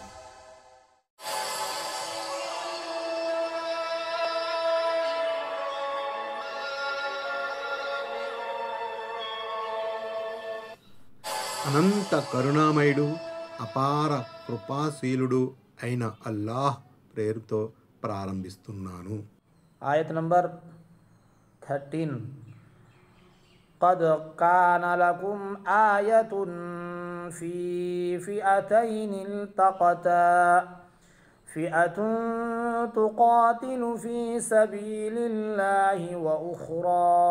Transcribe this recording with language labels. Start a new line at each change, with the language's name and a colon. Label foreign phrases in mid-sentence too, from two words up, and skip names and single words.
Telugu: అనంత కరుణామయుడు, అపార కృపాశీలుడు అయిన అల్లాహ్ పేరుతో ప్రారంభిస్తున్నాను. ఆయత్ నంబర్ 13.
Arabic: قد كان لكم آية في فئتين التقتا فئة تقاتل في سبيل الله وأخرى